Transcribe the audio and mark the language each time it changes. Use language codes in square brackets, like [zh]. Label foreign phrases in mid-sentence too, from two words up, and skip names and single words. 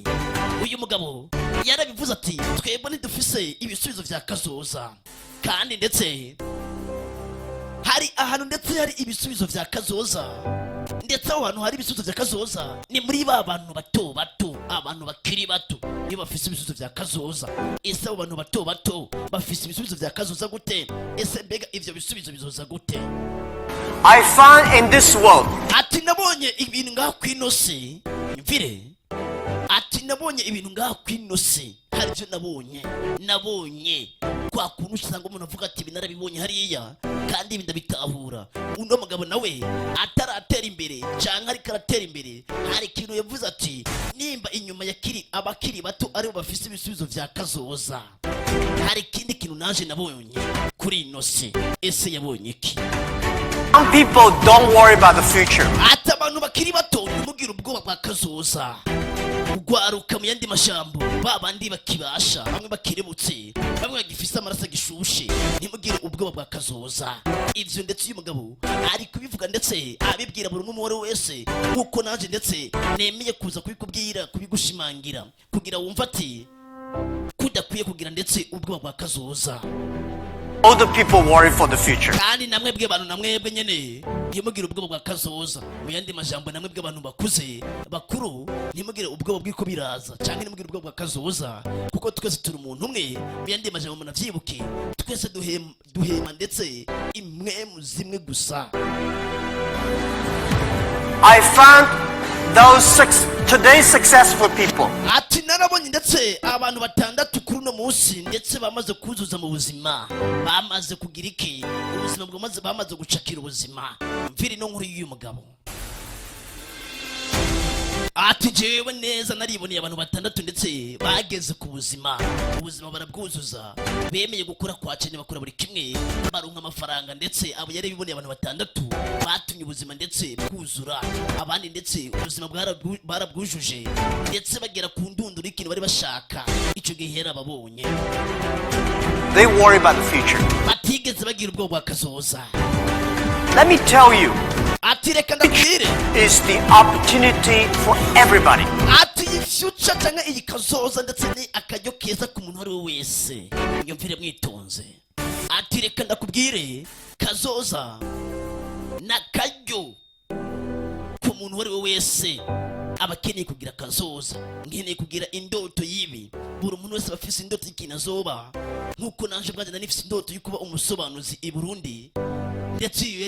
[rn] Uyu mugabo yarabivuze ati twebwe ntidufise ibisubizo vya kazoza kandi ndetse hari ahantu ndetse hari ibisubizo vya kazoza ndetse aho hantu hari ibisubizo vya kazoza ni muri ba bantu bato abantu bakiri bato niyo bafise ibisubizo vya kazoza. Ese abo bantu bato bafise ibisubizo vya kazoza gute? Ese mbega ivyo bisubizo bizoza gute? [en] I found in this world, [rn] ati nabonye ibintu ngaho kwino si mvire ati nabonye ibintu ngaho kwino si hari byo nabonye kwa kuntu usanga umuntu avuga ati binarabibonye hariya kandi ibi ndabitahura. Uno mugabo nawe ataratera imbere cyangwa ariko aratera imbere hari ikintu yavuze ati nimba inyuma yakiri abakiri bato aribo bafise ibisubizo vya kazoza hari ikindi kintu naje nabonye kuri ino si. Ese yabonye iki? [en] some people don't worry about the future. [rn] ati abantu bakiri bato ntimugira ubwoba bwa kazoza. Ugwaruka mu yandi mashambo ba bandi bakibasha bamwe bakirebutse bamwe bagifise amaraso gishushe ntimugire ubwoba bwa kazoza. Ivyo ndetse uyu mugabo ari kubivuga ndetse abibwira buri umwe wese nkuko naje ndetse nemeye kuza kubikubwira kubigushimangira kugira wumva ati kudakwiye kugira ndetse ubwoba bwa kazoza. [en] All the people worry for the future. [rn] kandi namwe bwe bantu namwe nyene ntimugire ubwoba bwa kazoza. Mu yandi majambo namwe bwe bantu bakuze bakuru ntimugire ubwoba bw'iko biraza cyangwa ntimugire ubwoba bwa kazoza kuko twese turi umuntu umwe. Mu yandi majambo munavyibuke twese duhema ndetse imwe mu zimwe gusa. [en] I found those today's successful people. [rn] ati narabonye ndetse abantu batandatu kuri uno munsi ndetse bamaze kuzuza mu buzima bamaze kugira iki ubuzima bamaze gucakira ubuzima. Mviri no nkuru y'uyu mugabo ati jewe neza nariboneye abantu batandatu ndetse bageze ku ubuzima barabwuzuza bemeye gukora kwa cyane bakora buri kimwe baronka amafaranga ndetse abo yari biboneye abantu batandatu batumye ubuzima ndetse bwuzura abandi ndetse ubuzima barabwujuje ndetse bagera ku ndunduro ikintu bari bashaka icyo gihe yarababonye. [en] They worry about the future. [rn] batigeze bagira ubwoba bwa kazoza. [en] Let me tell you, [rn] ati reka ndabwire [en] is the opportunity for everybody. [rn] ati iyi future cyangwa iyi kazoza ndetse ni akaryo keza ku muntu wari wese. Nyumvire mwitonze ati reka ndakubwire kazoza n'akaryo ku muntu wari we wese abakeneye kugira kazoza nkeneye kugira indoto yibi buri muntu wese bafise indoto y'ikina zoba nkuko nanje bwanjye nanifise indoto yo kuba umusobanuzi i Burundi ndetse